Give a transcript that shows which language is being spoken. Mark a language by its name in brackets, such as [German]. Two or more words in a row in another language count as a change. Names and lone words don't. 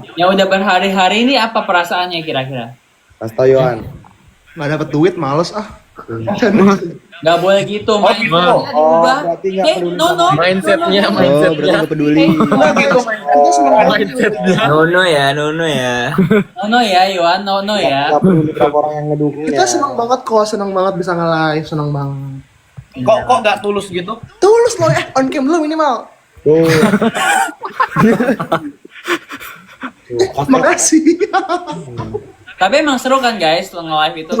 [Indonesian] Yang udah berhari-hari ini apa perasaannya kira-kira? Mas Toyoan. Nggak dapat duit, males ah. Gak boleh gitu, mindsetnya diubah. berarti nggak peduli No. mindsetnya. Oh, berarti gak peduli. Mindsetnya. Nono ya. No ya, Iwan, no ya. Nggak peduli berapa orang yang ngedukung ya. Kita senang banget kok, senang banget bisa nge-live, senang banget. Kok nggak tulus gitu? Tulus loh [English] on cam [Indonesian] lu minimal. Tuh. Makasih. Tapi emang seru kan guys, lo nge-live itu.